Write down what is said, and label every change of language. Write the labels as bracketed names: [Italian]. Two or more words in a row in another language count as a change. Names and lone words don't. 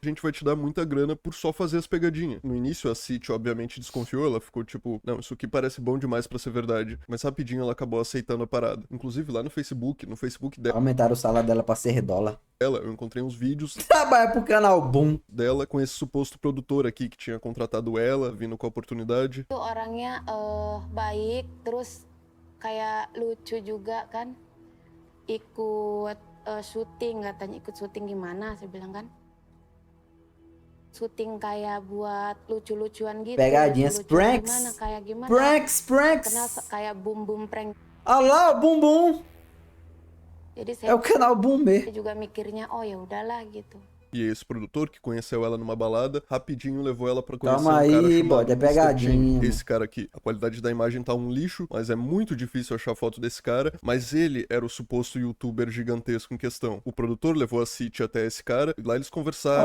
[Portuguese] a gente vai te dar muita grana por só fazer as pegadinhas. No início, a City, obviamente, desconfiou, ela ficou tipo, não, isso aqui parece bom demais pra ser verdade. Mas rapidinho ela acabou aceitando a parada. Inclusive, lá no Facebook Aumentaram o salário dela pra $6. dela, eu encontrei uns vídeos Trabalha pro canal Boom. dela com esse suposto produtor aqui que tinha contratado ela, vindo com a oportunidade. [Indonesian] Itu orangnya baik, terus kayak lucu juga kan, ikut syuting katanya, ikut syuting gimana saya bilang kan, syuting kayak buat lucu-lucuan gitu. [Portuguese] Pegadinhas, [Indonesian] lucu-lucuan pranks. gimana, kayak gimana, Pranks. kenal kayak boom prank. [Portuguese] Ah lá, o Bum Bum. [Indonesian] Jadi [Portuguese] É o [Indonesian] saya [Portuguese] canal Boom mesmo. [Indonesian] juga mikirnya oh ya udahlah gitu. [Portuguese] E esse produtor que conheceu ela numa balada, rapidinho levou ela pra conhecer Calma um cara aí, chamado bode, é Mr. pegadinha. Chen. Esse cara aqui, a qualidade da imagem tá um lixo, mas é muito difícil achar foto desse cara, mas ele era o suposto youtuber gigantesco em questão. O produtor levou a City até esse cara, e lá eles conversaram,